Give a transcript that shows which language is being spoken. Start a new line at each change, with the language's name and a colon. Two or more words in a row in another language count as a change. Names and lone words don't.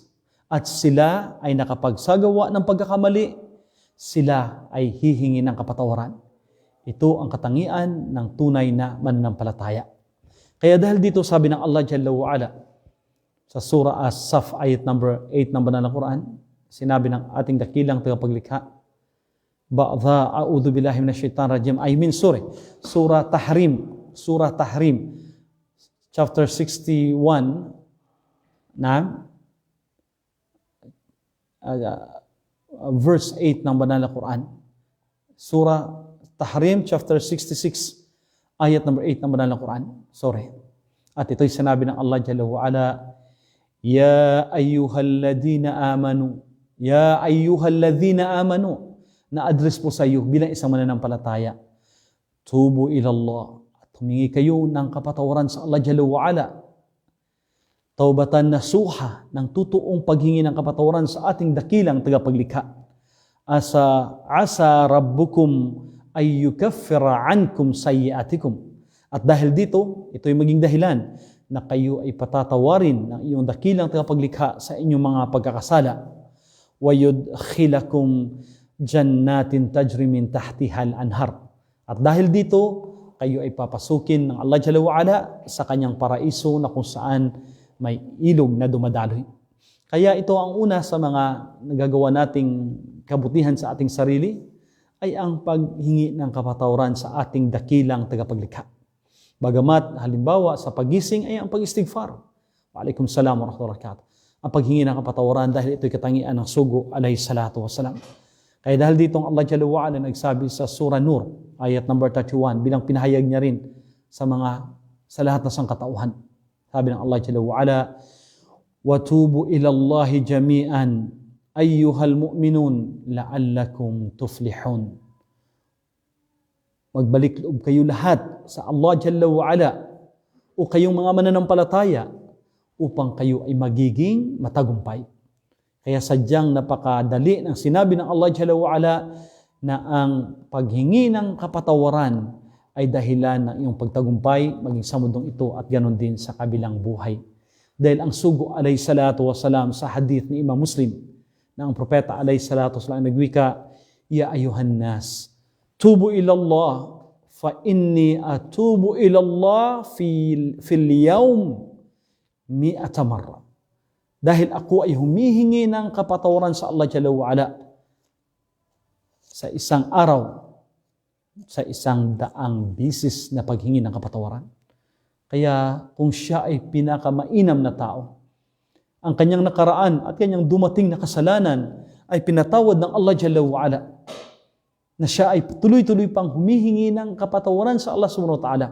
Filipino: At sila ay nakapagsagawa ng pagkakamali, sila ay hihingi ng kapatawaran. Ito ang katangian ng tunay na mananampalataya. Kaya dahil dito sabi ng
Arabic: الله جل وعلا
Filipino: sa Surah As-Saf ayat number 8 ng Banal na Quran, sinabi ng ating dakilang tagapaglikha,
Arabic: بعد أعوذ بالله من الشيطان الرجيم, ay min Surah Tahrim,
Filipino: chapter 61, na verse 8 ng Banal na Quran. Surah Tahrim, chapter 66, ayat number 8 ng Banal na Quran. At ito'y sinabi ng
Arabic: الله جل وعلا, يا أيها الذين آمنوا,
Filipino: na-address po sa iyo bilang isang mananampalataya.
Arabic: توبوا إلى الله,
Filipino: at humingi kayo ng kapatawaran sa
Arabic: الله جل وعلا. توبة نصوحا,
Filipino: ng totoong paghingi ng kapatawaran sa ating dakilang tagapaglikha.
Arabic: عسى ربكم أن يكفر عنكم سيئاتكم.
Filipino: At dahil dito, ito'y maging dahilan na kayo ay patatawarin ng iyong dakilang tagapaglikha sa inyong mga pagkakasala.
Arabic: ويدخلكم جنات تجري من تحتها الأنهار.
Filipino: At dahil dito, kayo ay papasukin ng
Arabic: الله جل وعلا
Filipino: sa kanyang paraiso na kung saan may ilog na dumadaloy. Kaya ito ang una sa mga nagagawa nating kabutihan sa ating sarili ay ang paghingi ng kapatawaran sa ating dakilang tagapaglikha. Bagamat halimbawa sa pagising ay ang pag-istighfar.
Arabic: وعليكم السلام ورحمة الله وبركاته.
Filipino: Ang paghingi ng kapatawaran dahil ito'y katangian ng sugo
Arabic: عليه الصلاة والسلام.
Filipino: Kaya dahil dito
Arabic: الله جل وعلا
Filipino: nagsabi sa Surah Nur, ayat number 31, bilang pinahayag niya rin sa lahat ng sangkatauhan. Sabi ng
Arabic: الله جل وعلا, وَتُوبُوا إِلَى اللَّهِ جَمِيعًا أَيُّهَا الْمُؤْمِنُونَ لَعَلَّكُمْ تُفْلِحُونَ.
Filipino: Magbalik loob kayo lahat sa
Arabic: الله جل وعلا
Filipino: o kayong mga mananampalataya upang kayo ay magiging matagumpay. Kaya sadyang napakadali ng sinabi ng
Arabic: الله جل وعلا
Filipino: na ang paghingi ng kapatawaran ay dahilan ng iyong pagtagumpay maging sa mundong ito at ganon din sa kabilang buhay. Dahil ang sugo
Arabic: عليه الصلاة والسلام
Filipino: sa hadith ni Imam Muslim na ang propeta
Arabic: عليه الصلاة والسلام
Filipino: nagwika,
Arabic: يا أيها الناس توبوا إلى الله فإني أتوب إلى الله في اليوم 100 مرة.
Filipino: Dahil ako ay humihingi ng kapatawaran sa
Arabic: الله جل وعلا
Filipino: sa isang araw, sa 100 bisis na paghingi ng kapatawaran. Kaya kung siya ay pinakamainam na tao, ang kanyang nakaraan at kanyang dumating na kasalanan ay pinatawad ng
Arabic: الله جل وعلا,
Filipino: na siya ay tuloy-tuloy pang humihingi ng kapatawaran sa
Arabic: الله سبحانه وتعالى.